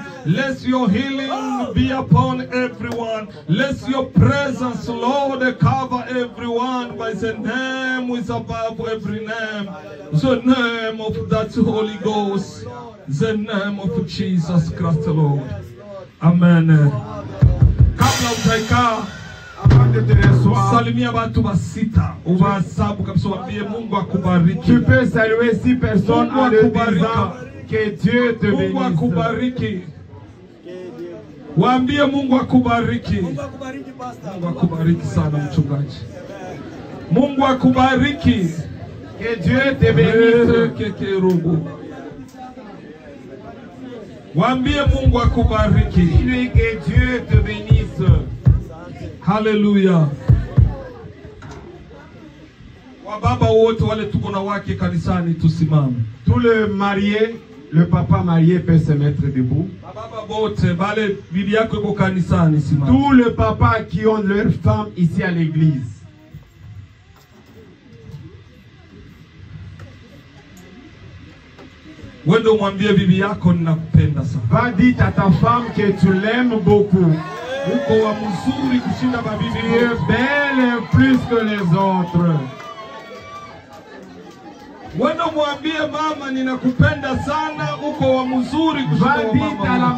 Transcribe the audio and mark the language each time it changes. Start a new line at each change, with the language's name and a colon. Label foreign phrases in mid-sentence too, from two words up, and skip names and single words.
English: Let your healing be upon everyone. Let your presence, Lord, cover everyone by the name which is above every name. The name of that Holy Ghost. The name of Jesus Christ, Lord.
Swahili: Amen. Kabla utaika
French: avant de te recevoir,
Swahili: salimia watu basita, uwahesabu kabisa, waambie Mungu akubariki.
French: tu peux saluer 6 personnes en leur disant que Dieu te
Swahili: Mungu
French: bénisse.
Swahili: akubariki. Waambie Mungu akubariki. Mungu akubariki pastor. Mungu akubariki sana mchungaji. Mungu akubariki.
French: Que Dieu te bénisse. Kekerubu.
Swahili: Waambie Mungu akubariki.
French: Dis-lui que Dieu te bénisse.
Swahili: Haleluya. Wababa wote wale tuko na wake kanisani tusimame.
French: Tout le marié, le papa marié peut se mettre debout.
Swahili: Baba bote bale bibi yako yuko kanisani simama.
French: Tous les papas qui ont leur femme ici à l'église.
Swahili: Wende umwambie bibi yako ninakupenda sana.
French: Va dire à ta femme que tu l'aimes beaucoup.
Swahili: Uko wa mzuri kushinda
French: Tu
Swahili: mabibi
French: es
Swahili: wote.
French: belle plus que les autres.
Swahili: Wende umwambie mama ninakupenda sana, uko wa mzuri kushinda
French: Va
Swahili: wa
French: dire à la
Swahili: mama.